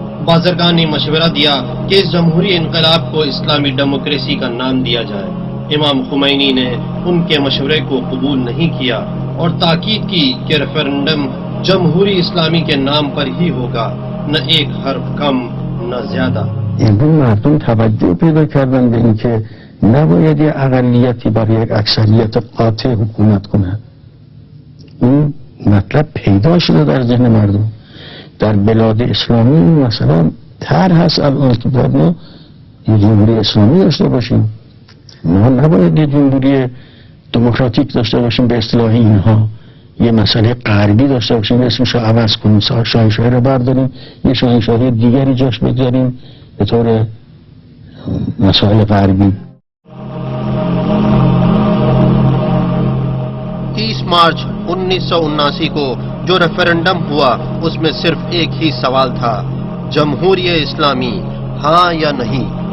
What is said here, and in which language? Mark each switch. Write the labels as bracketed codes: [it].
[hi] बाज़रगान ने मशवरा दिया कि इस जमहूरी इनकलाब को इस्लामी डेमोक्रेसी का नाम दिया जाए। इमाम खुमैनी ने उनके मशवरे को कबूल नहीं किया और ताकीद की कि रेफरेंडम जमहूरी इस्लामी के नाम पर ही होगा, न एक हर्फ कम न ज्यादा। [fa] امروز مردم توجه پیدا کردن به اینکه نباید یه اقلیتی بر یک اکثریت قاطع حکومت کنه. این مطلب پیدا شده در ذهن مردم. در بلاد اسلامی مثلا طرح هست الان که باید ما یه جمهوری اسلامی داشته باشیم، ما نباید یه جمهوری دموکراتیک داشته باشیم به اصطلاح اینها، یه مسئله غربی داشته باشیم اسمش رو عوض کنیم، شاهنشاهی رو برداریم یه شاهنشاهی دیگری جاش بگذاریم به طور مسائل غربی. [hi] 30 मार्च 1979 को जो रेफरेंडम हुआ उसमें सिर्फ एक ही सवाल था, जमहूरी इस्लामी हाँ या नहीं।